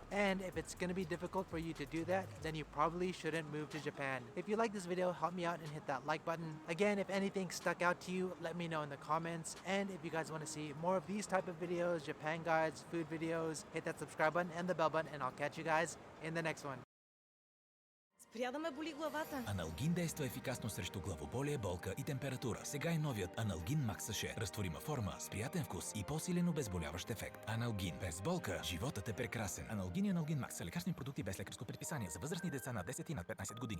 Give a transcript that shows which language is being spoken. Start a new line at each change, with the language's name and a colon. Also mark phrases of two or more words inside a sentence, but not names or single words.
English: And if it's going to be difficult for you to do that, then you probably shouldn't move to Japan. If you like this video, help me out and hit that like button. Again, if anything stuck out to you, let me know in the comments. And if you guys want to see more of these type of videos, Japan guides, food videos, hit that subscribe button and the bell button, and I'll catch you guys in the next one.
Bulgarian: Спря да ме боли главата. Аналгин действа ефикасно срещу главоболие, болка и температура. Сега е новият Аналгин Макс Саше. Разтворима форма, с приятен вкус и по-силен обезболяващ ефект. Аналгин. Без болка, животът е прекрасен. Аналгин и Аналгин Макс са лекарствени продукти без лекарско предписание за възрастни деца над 10 и над 15 години.